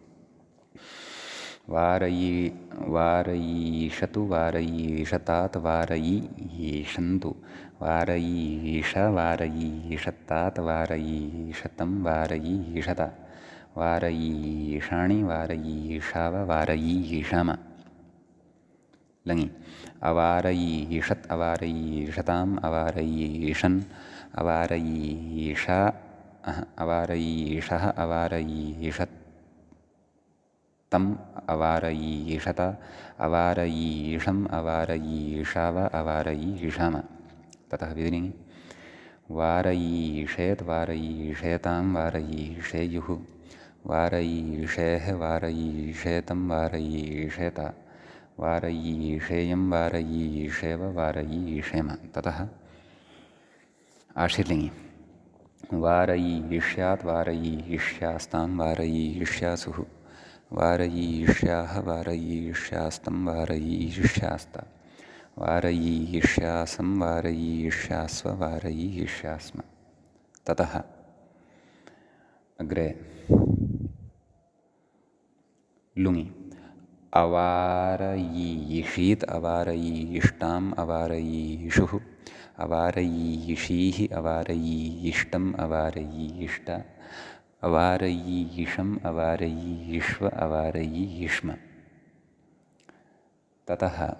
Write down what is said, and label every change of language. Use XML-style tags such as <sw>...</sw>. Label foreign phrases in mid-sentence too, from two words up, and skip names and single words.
<sa>वार ईशतु वार ईशतात् वार ईशन्तु वार ईश वार ईशत्तात् वार ईशतं वार ईशत वार ईशाणि वार ईशाव वार ईशाम लङि अवार ईशत् अवार ईशताम् अवार ईशन् अवार ईशा अवार ईशः अवार ईशत् तम् अवार ईशत अवार ईशम् अवार ईशाव अवार ईशाम ततः विधिनी वार ईशेत् वार ईशेतां वार ईशेयुः वार ईशेः वार ईशेतं वार ईशेत वार ईशेयं वार ईशेव वार ईशेम ततः आशीर्लिङ्गि वार ईष्यात् वार ईष्यास्तां वार ईष्यासुः वार ईष्याः वार ईष्यास्तं वार ईष्यास्त वार ईष्यासं वार ईष्यास्व वार ईष्यास्म ततः अग्रे लुङि अवार ईषीत् अवार ईष्टाम् अवार ईषुः अवार ईषीः अवार ईष्टम् अवार ईष्ट अवार ईशम् अवार ईष्व अवार ईष्म ततः</sa>